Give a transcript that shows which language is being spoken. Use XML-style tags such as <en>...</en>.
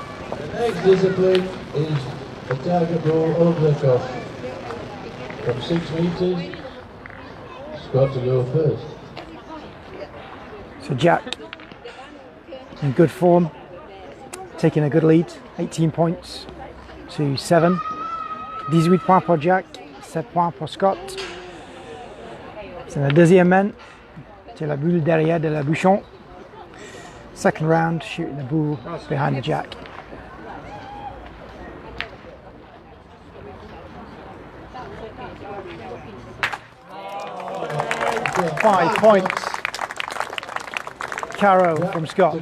<en>The next discipline is the target ball over the cuff. From 6 meters, Scott to go first. So Jack in good form, taking a good lead, 18 points to 7.</en> <fr>18 points pour Jack, 7 points pour Scott. C'est la deuxième main, c'est la boule derrière de la bouchon.</fr> <en>Second round, shooting the bull behind the Jack. Five points. Caro from Scott.</en>